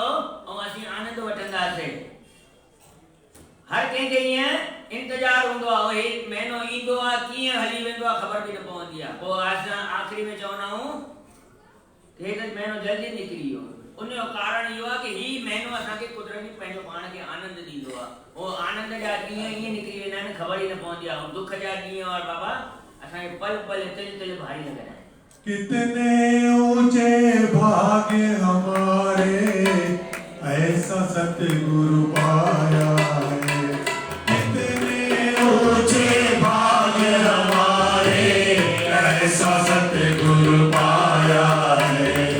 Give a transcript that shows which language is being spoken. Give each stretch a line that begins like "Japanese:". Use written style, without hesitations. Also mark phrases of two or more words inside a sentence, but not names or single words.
Sindhi: ऐं असीं आनंद वठंदासीं हर कंहिंखे ईअं इंतज़ारु हूंदो आहे हे महीनो ईंदो आहे कीअं हली वेंदो आहे ख़बर बि न पवंदी आहे पोइ असां आख़िरी में चवंदा आहियूं कि हे त महीनो जल्दी निकिरी वियो उनजो कारण इहो आहे कि ही महीनो असांखे कुदरती पंहिंजो पाण खे आनंद ॾींदो आहे उहो आनंद जा ॾींहं ईअं निकिरी वेंदा आहिनि ख़बर ई न पवंदी आहे ऐं दुख जा ॾींहं और बाबा असांखे पल पल तिल तिल भारी लॻंदा आहिनि
Hindi: कितने ऊंचे भाग्य हमारे ऐसा सतगुरु पाया है कितने ऊंचे भाग्य हमारे ऐसा सतगुरु पाया है